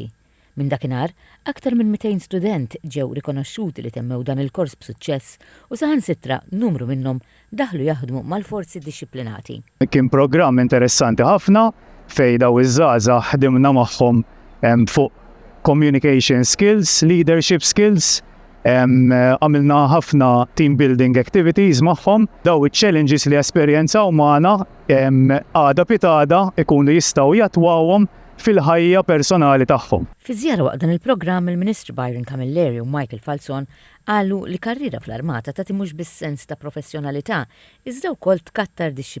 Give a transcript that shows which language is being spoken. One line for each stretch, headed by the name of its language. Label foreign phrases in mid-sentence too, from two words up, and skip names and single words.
Maltese: Minn dakinhar, aktar minn 200 student ġew rikonoxxuti li temmew dan il-kors b'suċċess u saħansitra numru minnhom daħlu jaħdmu mal-forzi dixxiplinati. Kien programm interessanti ħafna fejn daw iż-żgħażagħ ħdimna magħhom fuq
English: communication skills, leadership skills,
Maltese: għamilna ħafna
English: team building activities
Maltese: magħhom, daw iċ-challenges li esperjenzaw magħna għada pitada ikunu jistgħu jatwawhom fil-ħajja personali tagħhom. Fi żjara waqt dan il-programm il-Ministru Byron Camilleri u Michael Falzon qalu li karriera fl-armata tagħti mhux bis-sens ta' professjonalità iżda wkoll tkattar dixxilpina.